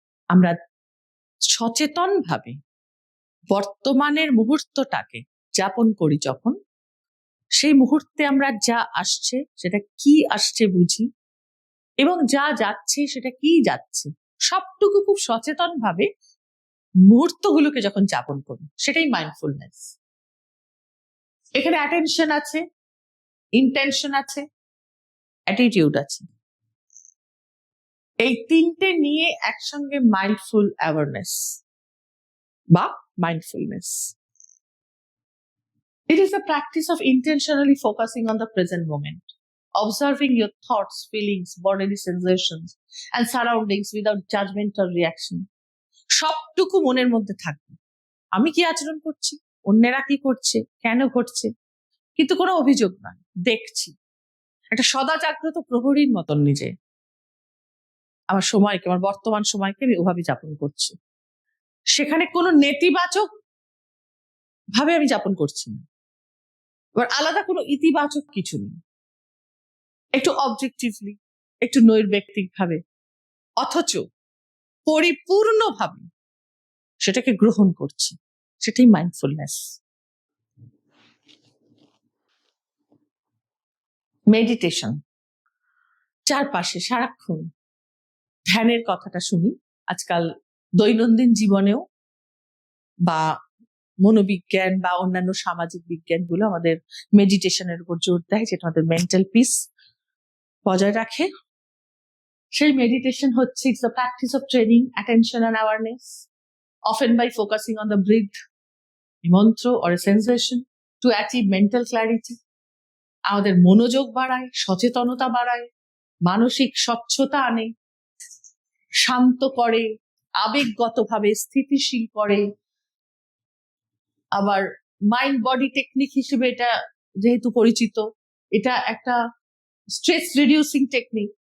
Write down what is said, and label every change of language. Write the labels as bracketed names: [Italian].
[Bangla] আমরা সচেতন ভাবে বর্তমানের মুহূর্তটাকে যাপন করি যখন, সেই মুহূর্তে আমরা যা আসছে সেটা কি আসছে বুঝি, এবং যা যাচ্ছে সেটা কি যাচ্ছে, সবটুকু খুব সচেতন ভাবে মুহূর্তগুলোকে যখন যাপন করি, সেটাই মাইন্ডফুলনেস। এখানে অ্যাটেনশন আছে, ইন্টেনশন আছে, অ্যাটিটিউড আছে। এই তিনটে নিয়ে একসঙ্গে মাইন্ডফুল অ্যাওয়ারনেস বা mindfulness. [English] It is the practice of intentionally focusing on the present moment, observing your thoughts, feelings, bodily sensations, and surroundings without judgment or reaction. [Bangla] সবটুকু মনের মধ্যে থাকবে, আমি কি আচরণ করছি, অন্যেরা কি করছে, কেন ঘটছে, কিন্তু কোনো অভিযোগ নয়, দেখছি। একটা সদা জাগ্রত প্রহরীর মতন নিজে আমার সময়কে, আমার বর্তমান সময়কে আমি ওভাবে যাপন করছি। সেখানে কোনো নেতিবাচক ভাবে আমি যাপন করছি না, এবার আলাদা কোনো ইতিবাচক কিছু নেই, একটু অবজেক্টিভলি, একটু নৈর্ব্যক্তিক ভাবে, অথচ পরিপূর্ণভাবে সেটাকে গ্রহণ করছি, সেটাই মাইন্ডফুলনেস। মেডিটেশন, চারপাশে সারাক্ষণ ধ্যানের কথাটা শুনি আজকাল দৈনন্দিন জীবনেও, বা মনোবিজ্ঞান বা অন্যান্য সামাজিক বিজ্ঞানগুলো আমাদের মেডিটেশনের উপর জোর দেয়, যেটা আমাদের মেন্টাল পিস বজায় রাখে। সেই মেডিটেশন হচ্ছে [English] It's the practice of training attention and awareness, often by focusing on the breath, a mantra or a sensation to achieve mental clarity. [Bangla] আমাদের মনোযোগ বাড়ায়, সচেতনতা বাড়ায়, মানসিক স্বচ্ছতা আনে, শান্ত করে, আবেগগতভাবে স্থিতিশীল করে। আবার মাইন্ড বডি টেকনিক হিসেবে এটা যেহেতু পরিচিত, এটা একটা স্ট্রেস রিডিউসিং টেকনিক।